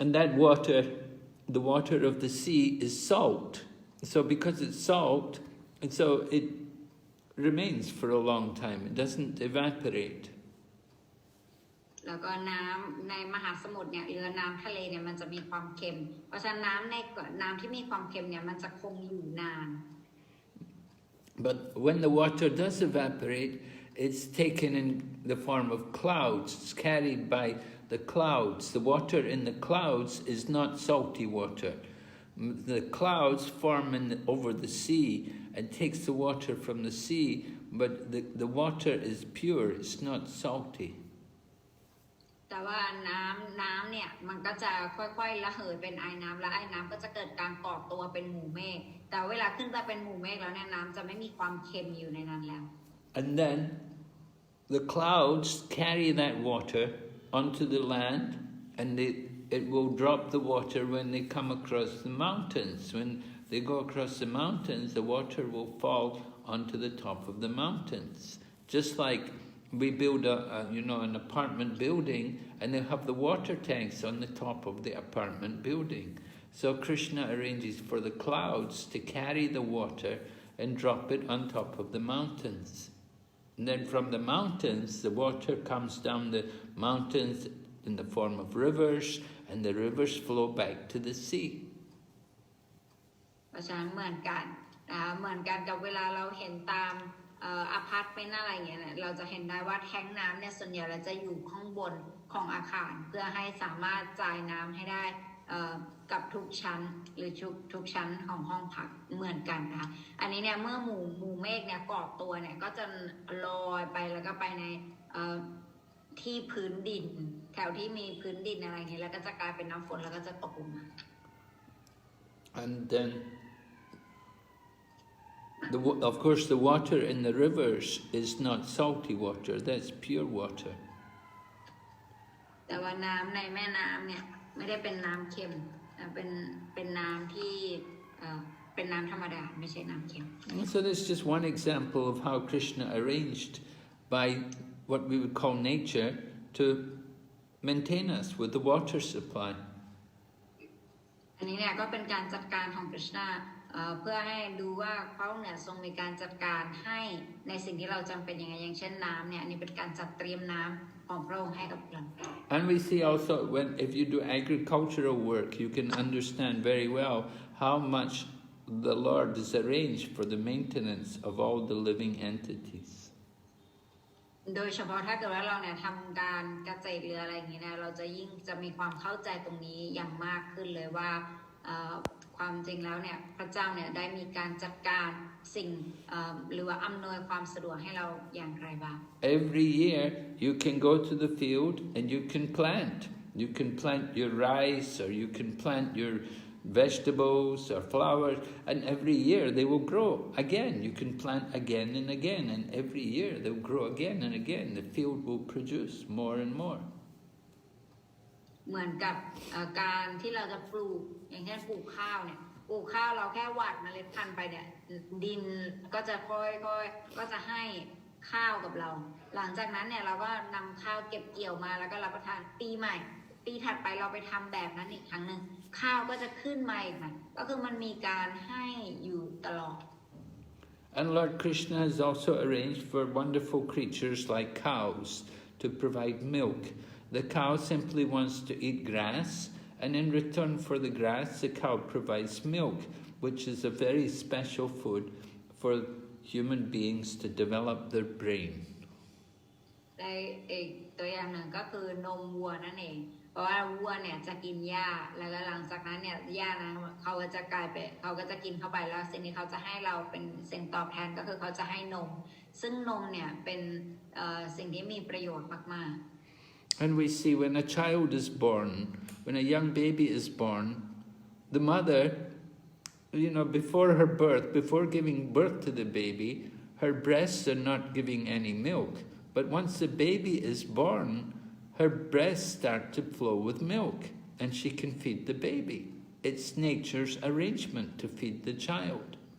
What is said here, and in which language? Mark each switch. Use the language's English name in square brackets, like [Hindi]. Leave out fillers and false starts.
[English] And that water, the water of the sea, is salt. So because it's salt, and so it remains for a long time. It doesn't evaporate. [Thai] แล้วก็น้ำในมหาสมุทรเนี่ยหรือน้ำทะเลเนี่ยมันจะมีความเค็มเพราะฉะนั้นน้ำที่มีความเค็มเนี่ยมันจะคงอยู่นาน [English] But when the water does evaporate, it's taken in the form of clouds. It's carried by the clouds. The water in the clouds is not salty water. The clouds form over the sea and takes the water from the sea, but the water is pure. It's not salty. [Thai] แต่ว่าน้ำเนี่ยมันก็จะค่อยๆระเหยเป็นไอน้ำและไอน้ำก็จะเกิดการก่อตัวเป็นหมู่เมฆแต่เวลาขึ้นไปเป็นหมู่เมฆแล้วเนี่ยน้ำจะไม่มีความเค็มอยู่ในนั้นแล้ว [English] And then the clouds carry that water onto the land, and it will drop the water when they come across the mountains. When they go across the mountains, the water will fall onto the top of the mountains. Just like we build an apartment building, and they have the water tanks on the top of the apartment building. So Krishna arranges for the clouds to carry the water and drop it on top of the mountains. And then from the mountains, the water comes down the mountains in the form of rivers, and the rivers flow back to the sea. [Thai] เพราะฉะนั้นเหมือนกันกับเวลาเราเห็นตามอพาร์ตเมนต์อะไรอย่างเงี้ยเราจะเห็นได้ว่าแท้งน้ำเนี่ยส่วนใหญ่เราจะอยู่ข้างบนของอาคารเพื่อให้สามารถจ่ายน้ำให้ได้กับทุกชั้นหรือทุกชั้นของห้องพักเหมือนกันนะคะอันนี้เนี่ยเมื่อหมู่เมฆเนี่ยก่อตัวเนี่ยก็จะลอยไปแล้วก็ไปในที่พื้นดินแถวที่มีพื้นดินอะไรอย่างเงี้ยแล้วก็จะกลายเป็นน้ำฝนแล้วก็จะตกลงมา [English] And then of course, the water in the rivers is not salty water, that's pure water. [Thai] แต่ว่าน้ำในแม่น้ำเนี่ยไม่ได้เป็นน้ำเค็มเป็นน้ำที่เป็นน้ำธรรมดาไม่ใช่น้ำเค็ม [English] So that's just one example of how Krishna arranged by what we would call nature to maintain us with the water supply. [Thai] อันนี้เนี่ยก็เป็นการจัดการของกฤษณาเพื่อให้ดูว่าเขาเนี่ยทรงมีการจัดการให้ในสิ่งที่เราจำเป็นยังไงอย่างเช่นน้ำเนี่ยอันนี้เป็นการจัดเตรียมน้ำของพระองค์ให้กับเรา [English] And we see also if you do agricultural work, you can understand very well how much the Lord has arranged for the maintenance of all the living entities. [Thai] โดยเฉพาะถ้าเกิดว่าเราเนี่ยทำการเกษตรหรืออะไรอย่างนี้นะเราจะมีความเข้าใจตรงนี้อย่างมากขึ้นเลยว่าความจริงแล้วเนี่ยพระเจ้าเนี่ยได้มีการจัดการสิ่งหรือว่าอำนวยความสะดวกให้เราอย่างไรบ้าง [English] Every year you can go to the field and you can plant. You can plant your rice, or you can plant your vegetables or flowers, and every year they will grow again. You can plant again and again, and every year they'll grow again and again. The field will produce more and more. [Thai] เหมือนกับการที่เราจะปลูกอย่างเช่นปลูกข้าวเนี่ยปลูกข้าวเราแค่หว่านเมล็ดพันธุ์ไปเนี่ยดินก็จะค่อยๆก็จะให้ข้าวกับเราหลังจากนั้นเนี่ยเราก็นำข้าวเก็บเกี่ยวมาแล้วก็รับประทานปีใหม่ปีถัดไปเราไปทำแบบนั้นอีกครั้งหนึ่งข้าวก็จะขึ้นมาอีกค่ะก็คือมันมีการให้อยู่ตลอด [English] And Lord Krishna has also arranged for wonderful creatures like cows to provide milk. The cow simply wants to eat grass, and in return for the grass, the cow provides milk, which is a very special food for human beings to develop their brain. [Thai] อีกตัวอย่างหนึ่งก็คือนมวัวนั่นเองเพราะว่าวัวเนี่ยจะกินหญ้าแล้วหลังจากนั้นเนี่ยหญ้านั้นเขาก็จะกินเข้าไปแล้วสิ่งที่เขาจะให้เราเป็นสิ่งตอบแทนก็คือเขาจะให้นมซึ่งนมเนี่ยเป็นสิ่งที่มีประโยชน์มากๆ [English] And we see when a child is born, when a young baby is born, the mother, before her birth, before giving birth to the baby, her breasts are not giving any milk. But once the baby is born, her breasts start to flow with milk, and she can feed the baby. It's nature's arrangement to feed the child.